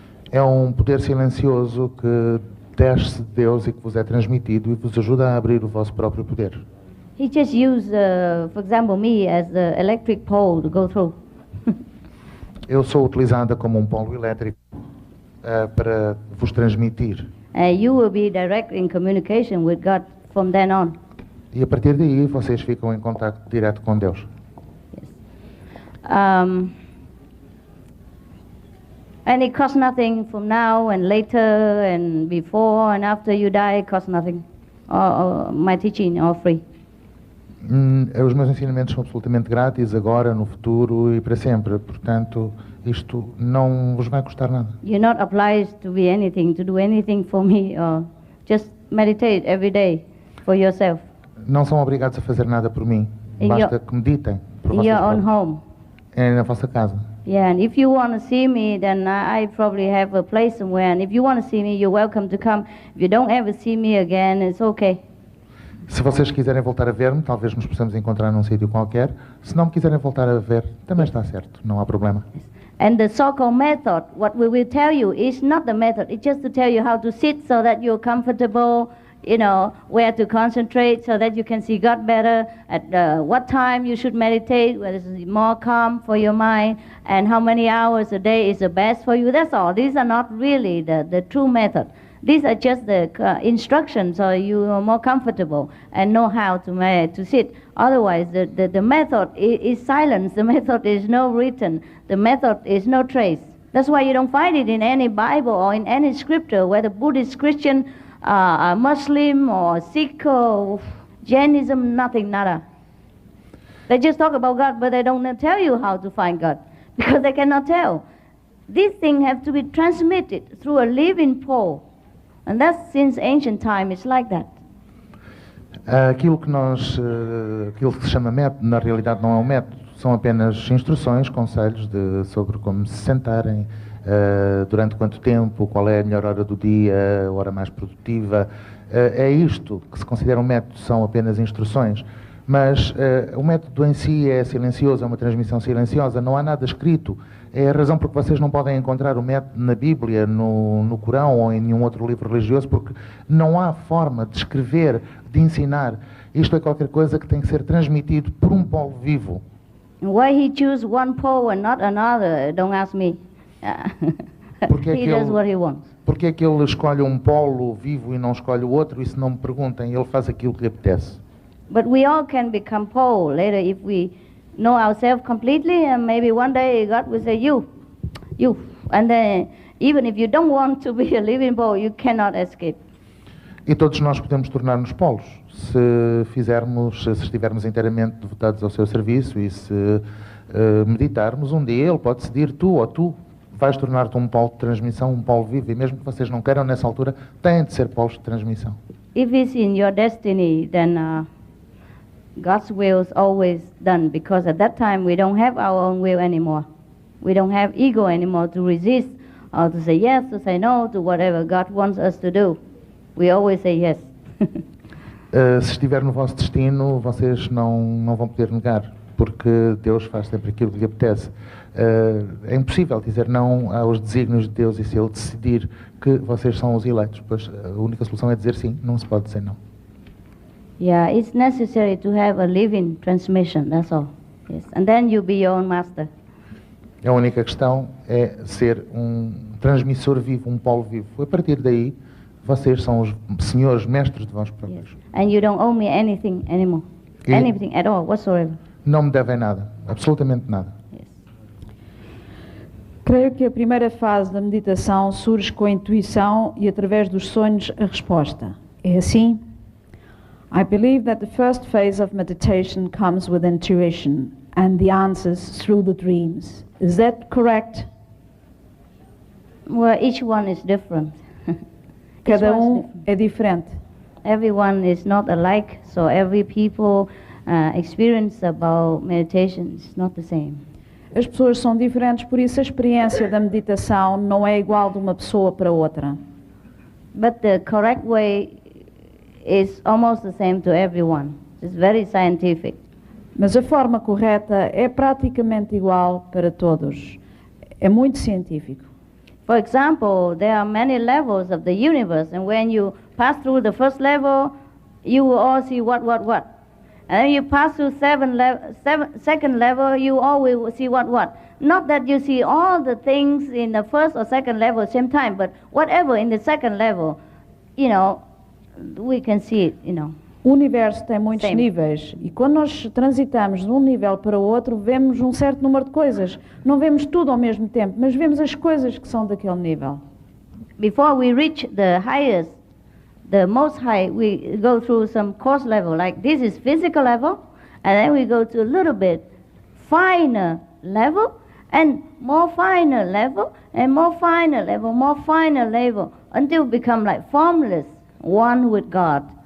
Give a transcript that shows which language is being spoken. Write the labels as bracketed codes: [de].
[pt] É um poder silencioso que desce de Deus e que vos é transmitido e vos ajuda a abrir o vosso próprio poder. [en] He just used, for example, me as the electric pole to go through. [pt] Eu sou utilizada como um polo elétrico para vos transmitir. [en] You will be direct in communication with God from then on. [pt] E a partir daí vocês ficam em contato direto com Deus. [en] Yes. And it costs nothing from now and later and before and after you die, it costs nothing. Or my teaching all free. [pt] Os meus ensinamentos são absolutamente grátis, agora, no futuro e para sempre. Portanto, isto não vos vai custar nada. [en] You're not obliged to be anything, to do anything for me, or just meditate every day for yourself. [pt] Não são obrigados a fazer nada por mim. Basta que meditem por [en] In [pt] vocês [en] your own [pt] próprios. [en] home. [pt] É na vossa casa. [en] Yeah, and if you want to see me, then I probably have a place somewhere. And if you want to see me, you're welcome to come. If you don't ever see me again, it's okay. [pt] Se vocês quiserem voltar a ver-me, talvez nos possamos encontrar num sítio qualquer. Se não me quiserem voltar a ver, também está certo, não há problema. [en] And the so-called method, what we will tell you is not the method. It's just to tell you how to sit so that you're comfortable, you know, where to concentrate so that you can see God better, at what time you should meditate, whether it's more calm for your mind, and how many hours a day is the best for you. That's all. These are not really the true method. These are just the instructions so you are more comfortable and know how to sit. Otherwise, the method is silence. The method is no written. The method is no trace. That's why you don't find it in any Bible or in any scripture, whether Buddhist, Christian, Muslim or Sikh or Jainism, nothing, nada. They just talk about God, but they don't tell you how to find God because they cannot tell. These things have to be transmitted through a living pole. And that's since ancient time, it's like that. [pt] Aquilo que se chama método, na realidade não é um método, são apenas instruções, conselhos sobre como se sentarem, durante quanto tempo, qual é a melhor hora do dia, a hora mais produtiva. É isto que se considera um método, são apenas instruções. Mas o método em si é silencioso, é uma transmissão silenciosa, não há nada escrito. É a razão por que vocês não podem encontrar o método na Bíblia, no Corão ou em nenhum outro livro religioso, porque não há forma de escrever, de ensinar. Isto é qualquer coisa que tem que ser transmitido por um polo vivo. [en] Why he choose one pole and not another? Don't ask me. He does what he wants. [pt] Porque é que ele escolhe um polo vivo e não escolhe o outro? Isso não me perguntem, ele faz aquilo que lhe apetece. [en] But we all can become pole later if we know ourselves completely, and maybe one day God will say, you. And then, even if you don't want to be a living pole, you cannot escape. [pt] E todos nós podemos tornar-nos polos, se estivermos inteiramente devotados ao seu serviço e se meditarmos. Um dia ele pode decidir, tu vais tornar-te um polo de transmissão, um polo vivo, e mesmo que vocês não queiram nessa altura, têm de ser polos de transmissão. [en] If it's in your destiny, then God's will is always done, because at that time we don't have our own will anymore. We don't have ego anymore to resist or to say yes, to say no, to whatever God wants us to do. We always say yes. [pt] Se estiver no vosso destino, vocês não vão poder negar, porque Deus faz sempre aquilo que lhe apetece. É impossível dizer não aos desígnios de Deus, e se Ele decidir que vocês são os eleitos, pois a única solução é dizer sim, não se pode dizer não. [en] Yeah, it's necessary to have a living transmission, that's all. Yes. And then you'll be your own master. [pt] A única questão é ser um transmissor vivo, um polo vivo. A partir daí, vocês são os senhores, mestres de vós próprios. [en] Yes. And you don't owe me anything anymore. Anything at all, whatsoever. [pt] Não me devem nada, absolutamente nada. [en] Yes. [pt] Creio que a primeira fase da meditação surge com a intuição e através dos sonhos a resposta. É assim? [en] I believe that the first phase of meditation comes with intuition and the answers through the dreams. Is that correct? Well, each one is different. [pt] Cada é diferente. [en] Everyone is not alike, so every people experience about meditation is not the same. [pt] As pessoas são diferentes, por isso a experiência da meditação não é igual de uma pessoa para outra. [en] But the correct way is almost the same to everyone. It's very scientific. [pt] Mas a forma correta é praticamente igual para todos. É muito científico. [en] For example, there are many levels of the universe, and when you pass through the first level, you will all see what. And then you pass through second level, you always will see what. Not that you see all the things in the first or second level at the same time, but whatever in the second level, we can see it, [pt] O universo tem muitos Sim. níveis e quando nós transitamos de um nível para o outro, vemos um certo número de coisas. Não vemos tudo ao mesmo tempo, mas vemos as coisas que são daquele nível. [en] Before we reach the highest, the most high, we go through some coarse level, like this is physical level, and then we go to a little bit finer level, and more finer level, and more finer level, more finer level, until we become like formless, one with God.